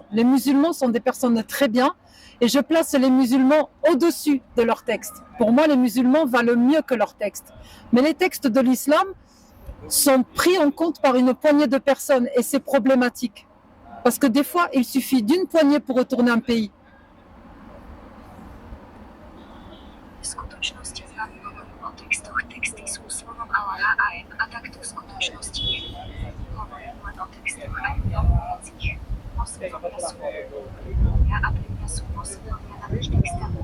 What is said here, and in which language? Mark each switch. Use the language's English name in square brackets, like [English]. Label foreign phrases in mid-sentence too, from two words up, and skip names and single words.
[French] Les musulmans sont des personnes très bien et je place les musulmans au-dessus de leurs textes. Pour moi, les musulmans valent mieux que leurs textes. Mais les textes de l'islam sont pris en compte par une poignée de personnes et c'est problématique. Parce que des fois, il suffit d'une poignée pour retourner un pays. [Slovak] V skutočnosti známy hovorím o textoch. Texty sú slovom Allaha a takto v skutočnosti je. Hovorím len o textoch a neveriacich. Moslimovia sú moslimovia a pre mňa sú moslimovia nad textami.